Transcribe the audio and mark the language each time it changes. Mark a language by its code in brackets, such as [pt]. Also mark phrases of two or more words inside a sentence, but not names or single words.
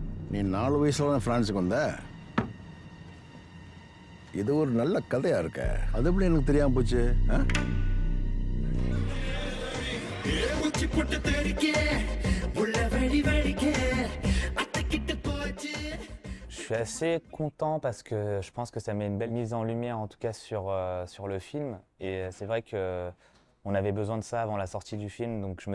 [ta] நீ 4 வயசுல தான் பிரான்ஸுக்கு வந்த. இது ஒரு நல்ல கதையா இருக்க. அது எப்படி எனக்கு தெரியாம போச்சு? [fr] Je suis assez content parce que je pense que ça met une belle mise en lumière en tout cas sur le film et c'est vrai qu'on avait besoin de ça avant la sortie du film donc je me